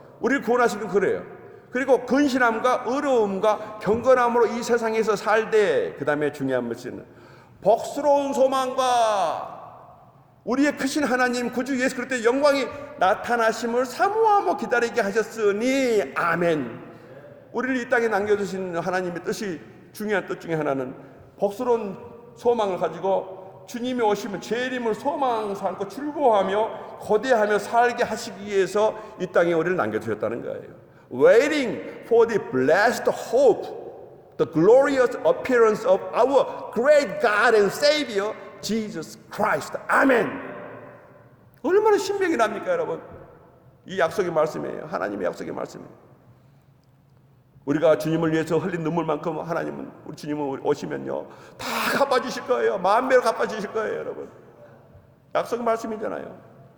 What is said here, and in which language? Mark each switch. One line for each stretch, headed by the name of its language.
Korean: 우리를 구원하신 건 그래요. 그리고 근신함과 의로움과 경건함으로 이 세상에서 살되 그 다음에 중요한 것은 복스러운 소망과 우리의 크신 하나님 구주 예수 그리스도의 영광이 나타나심을 사모하며 기다리게 하셨으니 아멘. 우리를 이 땅에 남겨두신 하나님의 뜻이 중요한 뜻 중에 하나는 복스러운 소망을 가지고 주님이 오시면 재림을 소망 삼고 즐거워하며 거대하며 살게 하시기 위해서 이 땅에 우리를 남겨두셨다는 거예요.
English: Waiting for the blessed hope, the glorious appearance of our great God and Savior Jesus Christ.
Korean: 아멘. 얼마나 신명이 납니까, 여러분? 이 약속의 말씀이에요. 하나님의 약속의 말씀이에요. 우리가 주님을 위해서 흘린 눈물만큼 하나님은 우리 주님은 오시면요 다 갚아주실 거예요. 만배로 갚아주실 거예요, 여러분. 약속의 말씀이잖아요.